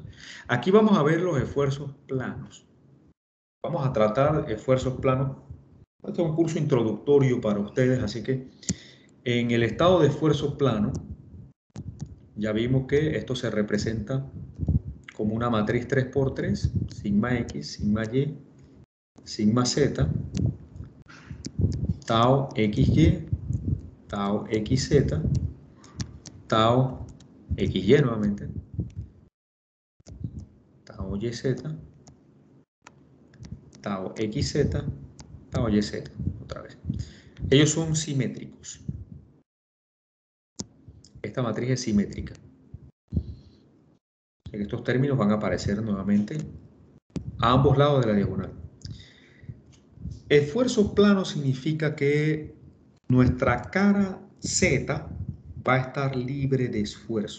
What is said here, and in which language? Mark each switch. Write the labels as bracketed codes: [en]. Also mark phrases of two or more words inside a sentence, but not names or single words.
[es] Aquí vamos a ver los esfuerzos planos. Vamos a tratar esfuerzos planos. Este es un curso introductorio para ustedes, así que en el estado de esfuerzo plano, ya vimos que esto se representa como una matriz 3×3, sigma X, sigma Y, sigma Z, tau XY, tau XZ, tau XY nuevamente, tau YZ, tau XZ, tau YZ, otra vez. Ellos son simétricos. Esta matriz es simétrica. En estos términos van a aparecer nuevamente a ambos lados de la diagonal. Esfuerzo plano significa que nuestra cara Z va a estar libre de esfuerzo.